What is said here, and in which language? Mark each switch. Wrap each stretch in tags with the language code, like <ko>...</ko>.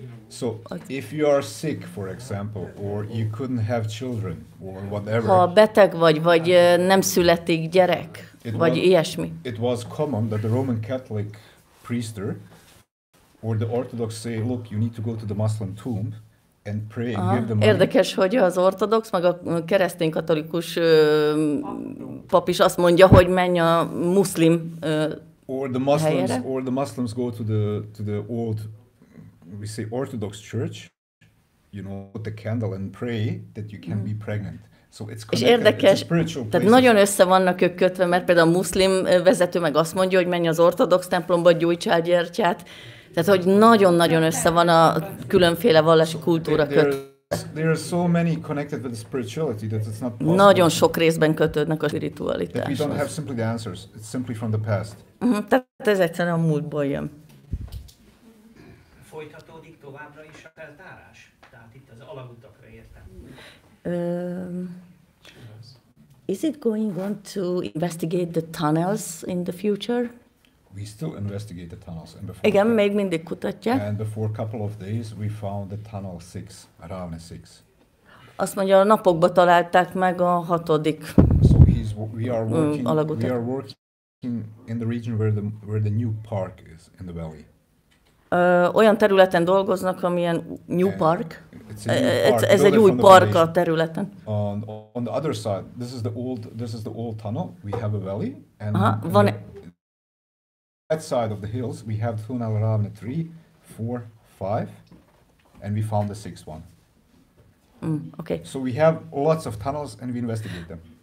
<en>So, if you are sick, for example, or you couldn't have children, or whatever.</en> <hu>Ha beteg vagy nem születik gyerek, vagy ilyesmi.</hu> <en>It was common that the Roman Catholic priester or the Orthodox say, look, you need to go to the Muslim tomb and pray and give them money.</en> <hu>Érdekes, hogy az ortodox, meg a keresztény katolikus pap is azt mondja, hogy menj a muszlim helyére.</hu> <en>Or the Muslims go to the old, we say Orthodox church, you know, put the candle and pray that you can be pregnant. So it's</en> <hu>és érdekes, tehát nagyon össze vannak ők kötve, mert például a muszlim vezető meg azt mondja, hogy menj az ortodox templomba, gyújtsál gyertyát. Tehát, hogy nagyon-nagyon össze van a különféle vallási kultúra kötve.</hu> <en>There are so many connected with the spirituality that it's not possible.</en> <hu>Nagyon sok részben kötődnek a spiritualitáshoz.</hu> <en>We don't have simply the answers. It's simply from the past.</en> <hu>Tehát ez egyszerűen a múltból jön. Folytatódik továbbra is a feltárás? Tehát itt az alagutakra értem.</hu> <en>Is it going on to investigate the tunnels in the future? We still investigate the tunnels. And</en> <hu>igen, még mindig kutatják.</hu> <en>And before a couple of days we found the tunnel 6, around 6.</en> <hu>Azt mondja, a napokban találták meg a 6.</hu> <en>So we are working in the region where the new park is in the valley.</en> <hu>Olyan területen dolgoznak, amilyen New Park. Ez egy új park a területen.</hu> <en>On the other side, this is the old tunnel. We have a valley, and</en> <hu>van</hu> <en>that side of the hills we have tunnel around 3, 4, 5, and we found the 6th one. Okay. So we have lots of tunnels, and we investigate them.</en>